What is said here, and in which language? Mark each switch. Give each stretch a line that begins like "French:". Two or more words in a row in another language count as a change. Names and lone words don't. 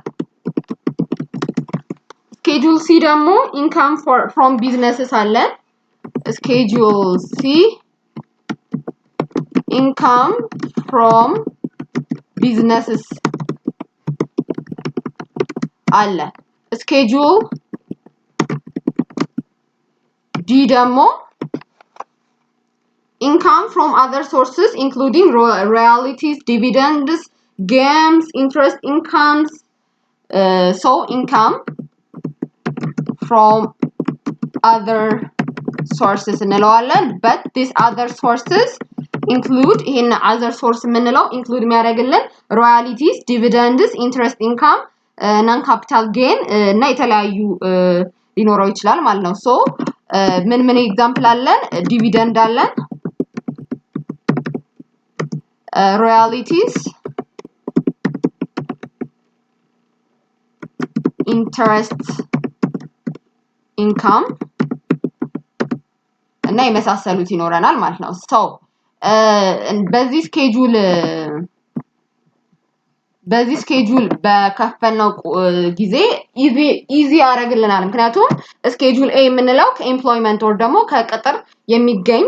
English: schedule C ደግሞ income from businesses አለ schedule C income from businesses አለ schedule D ደግሞ income from other sources including royalties dividends gains interest incomes so income from other sources እንለዋለን but these other sources include in other source ምንለው include የሚያደርግልን royalties dividends interest income non capital gain
Amharic: እና የተለያዩ ሊኖረው ይችላል ማለት ነው
English: so
Amharic: ምን ኤግዛምፕል አለን
English: dividend አለን royalties interest income
Amharic: እና የመሳሰሉት ይኖረናል ማለት ነው so በዚህ ስኬጁል በዚህ ስኬጁል በከፈልነው ጊዜ ኢዚ ያደርግልናል ምክንያቱም ስኬጁል ኤ የምንለው ከኤምፕሎይመንት ኦር ደግሞ ከቅጥር የሚገኝ